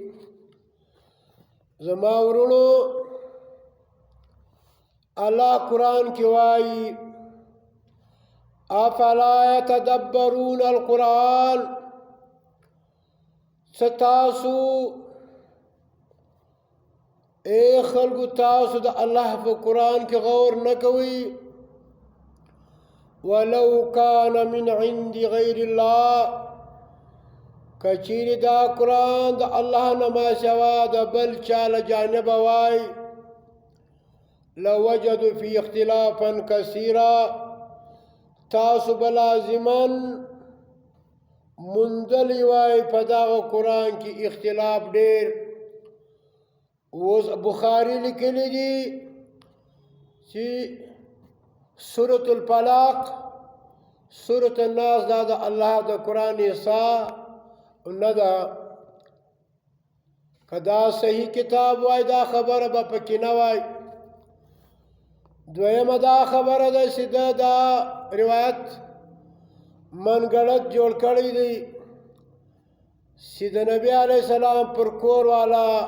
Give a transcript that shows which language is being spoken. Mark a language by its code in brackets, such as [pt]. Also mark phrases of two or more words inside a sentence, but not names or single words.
[ps] زما ورونو، الله قرآن کې وایي [ar] افلا يتدبرون القرآن، [ps] ستاسو اے خلقو تاسو د الله په قرآن کې غور نه کوي. [ar] ولو کان من عند غیر الله، [ps] کچیر دا قرآن د الله نه ما سوا د بل چا له جانبه وای، [ar] لوجدوا فی اختلافا کثیرا، [ps] تاسو بلازمن مندلی وای په دغه قرآن کې اختلاف ډېر. اوس بخاری لیکلی دی چې سورة الفلق، سورة الناس دا د الله د قرآن حصہ نه ده. که دا صحیح کتاب وای دا خبره به پکې نه وای. دویمه دا خبره ده چې دا روایت منګړت جوړ کړی دی چې د نبی [ar] علیہ السلام [ps] پر کور والا